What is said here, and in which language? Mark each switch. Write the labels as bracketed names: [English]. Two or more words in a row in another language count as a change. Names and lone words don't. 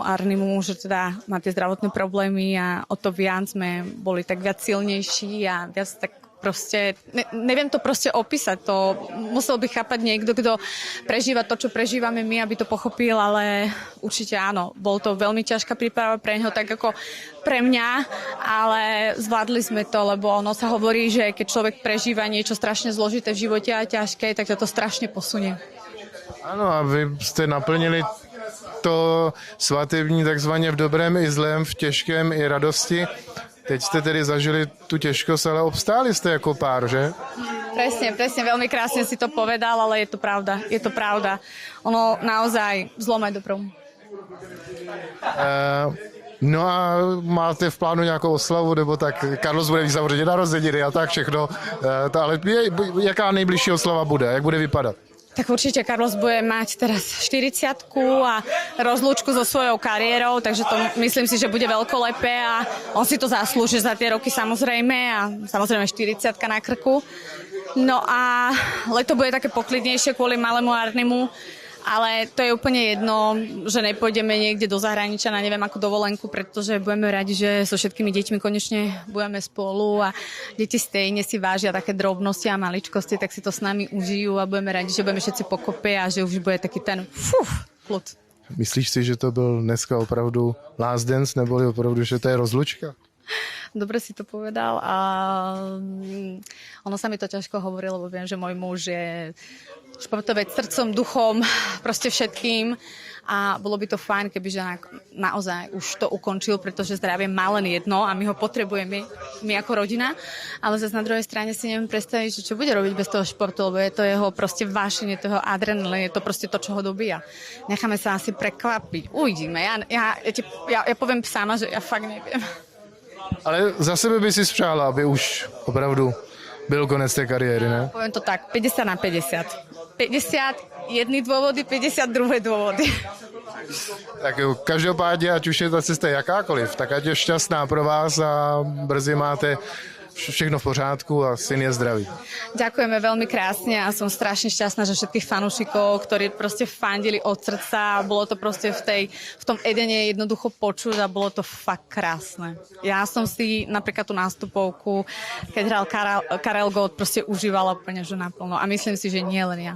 [Slovak] Arnimu, že teda má tie zdravotné problémy a o to viac sme boli tak viac silnejší a viac tak proste, neviem to proste opísať, to musel by chápať niekto, kto prežíva to, čo prežívame my, aby to pochopil, ale určite áno, bol to veľmi ťažká príprava pre neho, tak ako pre mňa, ale zvládli sme to, lebo ono sa hovorí, že keď človek prežíva niečo strašne zložité v živote a ťažké, tak to strašne posunie. [Czech] Ano, a vy jste naplnili to svatební takzvaně v dobrém i zlém, v těžkém i radosti. Teď jste tedy zažili tu těžkost, ale obstáli jste jako pár, že? [Slovak] Presne, veľmi krásne si to povedal, ale je to pravda. Ono naozaj zlom aj dobrom. [Czech] No a máte v plánu nějakou oslavu, nebo tak Carlos bude mít samozřejmě narozeniny a tak všechno, ale jaká nejbližší oslava bude, jak bude vypadat? [Slovak] Tak určite Carlos bude mať teraz 40-ku a rozlúčku so svojou kariérou, takže to myslím si, že bude veľkolepé a on si to zaslúži za tie roky samozrejme a samozrejme 40-ka na krku. No a leto bude také poklidnejšie kvôli malému Arnimu, ale to je úplne jedno, že nepôjdeme niekde do zahraničia na neviem akú dovolenku, pretože budeme radi, že so všetkými deťmi konečne budeme spolu a deti stejne si vážia také drobnosti a maličkosti, tak si to s nami užijú a budeme radi, že budeme všetci pokope a že už bude taký ten kľud. [Czech] Myslíš si, že to byl dneska opravdu [English] last dance, [Czech] neboli opravdu, že to je rozlučka? [Slovak] Dobre si to povedal a ono sa mi to ťažko hovorí, lebo viem, že môj muž je športovec srdcom, duchom, proste všetkým a bolo by to fajn, kebyže naozaj už to ukončil, pretože zdravie má len jedno a my ho potrebujeme, my ako rodina, ale zase na druhej strane si neviem predstaviť, čo bude robiť bez toho športu, lebo je to jeho proste vášenie, toho adrenalín, je to proste to, čo ho dobíja. Necháme sa asi prekvapiť, uvidíme. Ja poviem sama, že ja fakt neviem. [Czech] Ale za sebe by si spřála, aby už opravdu byl konec té kariéry, ne? [Slovak] Poviem to tak, 50/50. 50 jedny dôvody, 50 druhé dôvody. [Czech] Tak jo, každopádně, ať už je ta cesta jakákoliv, tak ať je šťastná pro vás a brzy máte všechno v pořádku a syn je zdravý. [Slovak] Ďakujeme veľmi krásne a som strašne šťastná, že všetkých fanúšikov, ktorí proste fandili od srdca, bolo to proste v tom Edene jednoducho počuť a bolo to fakt krásne. Ja som si napríklad tú nástupovku, keď hral Karel Gott, proste užívala úplne že naplno a myslím si, že nie len ja.